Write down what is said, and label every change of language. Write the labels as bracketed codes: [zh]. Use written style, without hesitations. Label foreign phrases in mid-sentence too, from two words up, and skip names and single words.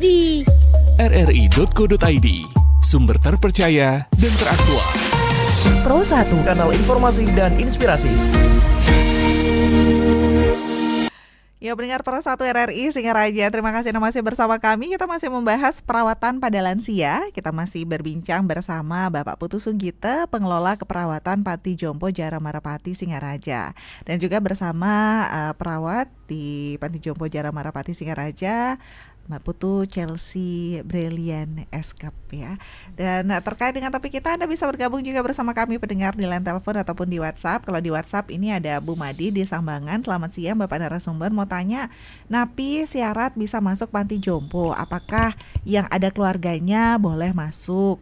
[id] rri.co.id, sumber terpercaya dan teraktual. Pro 1, kanal informasi dan inspirasi. Ya, pendengar Pro 1 RRI Singaraja, terima kasih Anda masih bersama kami. Kita masih membahas perawatan pada lansia. Kita masih berbincang bersama Bapak Putu Sugite, pengelola keperawatan Panti Jompo Jara Marapati Singaraja. Dan juga bersama perawat di Panti Jompo Jara Marapati Singaraja, Mbak Putu Chelsea Brillian Eskap ya. Dan terkait dengan topik kita, Anda bisa bergabung juga bersama kami pendengar di line telepon ataupun di WhatsApp. Kalau di WhatsApp ini ada Bu Madi di Sambangan. Selamat siang Bapak narasumber, mau tanya, napi syarat bisa masuk Panti Jompo, apakah yang ada keluarganya boleh masuk?